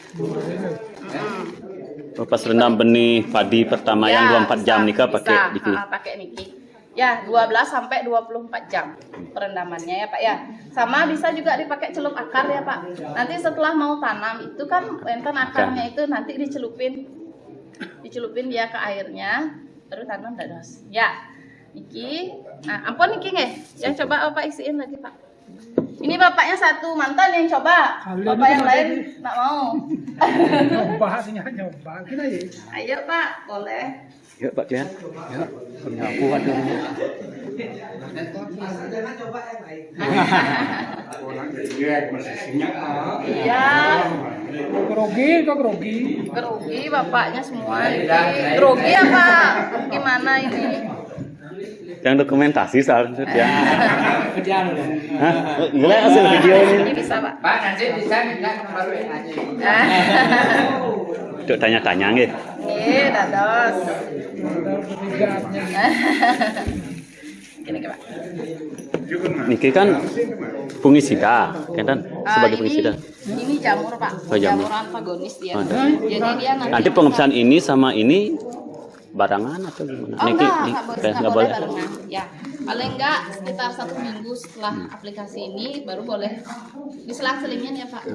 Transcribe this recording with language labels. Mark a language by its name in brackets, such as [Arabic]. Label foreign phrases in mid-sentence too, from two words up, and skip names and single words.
[Indonesian] Oh, pas rendam benih padi pertama yang 24 jam nih pakai diki. Pakai niki. Ya, 12 sampai 24 jam perendamannya ya Pak ya. Sama bisa juga dipakai celup akar ya Pak. Nanti setelah mau tanam itu kan enten akarnya itu nanti dicelupin dia ke airnya, terus tanam dados. [Balinese] Ya, niki. Nah, ampun niki nggih. [Indonesian] Ya coba Bapak isiin lagi Pak. Ini bapaknya satu mantan yang coba, bapak yang lain nggak mau. Bahasnya nyoba, kita ya. Ayo Pak, boleh. Ya Pak Klian. Ya, punya aku ada. Jangan coba yang lain. Iya. Grogi. Grogi bapaknya semua. Grogi apa? Gimana ini? Yang dokumentasi soalnya ya. Hah? Gila hasil video ini. Ini bisa Pak. Pak, nanti bisa minta nomor WA-nya. Untuk tanya-tanya nggih. [Balinese] Nggih, dados. [Indonesian] Gini Pak. Niki kan fungisida, kan sebagai fungisida. Ini jamur Pak. Oh, jamur. Jamur antagonis dia. Oh, Jadi dia nanti pengepesan ini sama ini barengan atau gimana? Oh, enggak boleh. barengan. Ya, paling enggak sekitar 1 minggu setelah aplikasi ini baru boleh diselang-selingin ya Pak.